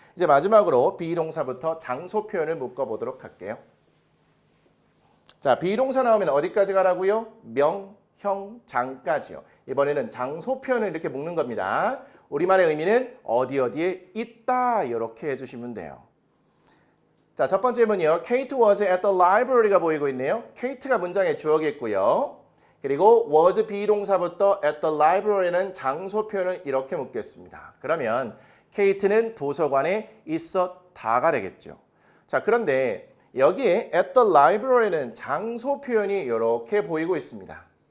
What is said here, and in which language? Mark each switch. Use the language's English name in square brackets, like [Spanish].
[Korean] 이제 마지막으로 비동사부터 장소 표현을 묶어보도록 할게요. 자, 비동사 나오면 어디까지 가라고요? 명, 형, 장까지요. 이번에는 장소 표현을 이렇게 묶는 겁니다. 우리말의 의미는 어디에 있다 이렇게 해주시면 돼요. 자, 첫 번째 문이요. [English] Kate was at the library가 [Korean] 보이고 있네요. Kate가 문장의 주어겠고요. 그리고 was 비동사부터 at the library는 장소 표현을 이렇게 묶겠습니다. 그러면 Kate는 도서관에 있었다가 되겠죠. 자, 그런데 여기에 at the library는 장소 표현이 이렇게 보이고 있습니다.